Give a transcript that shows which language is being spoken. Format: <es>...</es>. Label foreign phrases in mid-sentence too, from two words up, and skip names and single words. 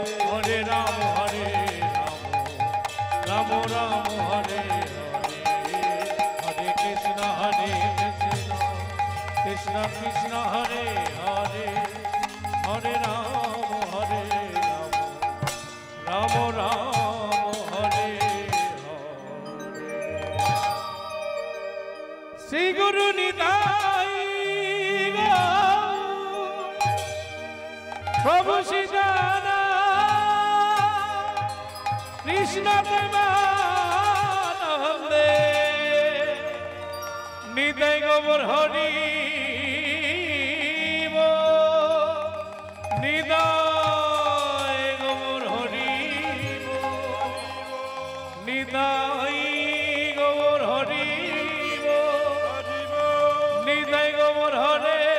<sa>Hare Ram Hare Ram Ram Ram Hare Hare Krishna Krishna Krishna Hare Hare Hare Ram Hare Ram Ram Ram Hare Hare Sri Guru Nitai Prabhu Sita</sa> <bn>কৃষ্ণ প্রেমানন্দে নিতাই গোবর হরি নিতাই গোবর হরি নিতাই গোবর হরি নিতাই গোবর হরে</bn>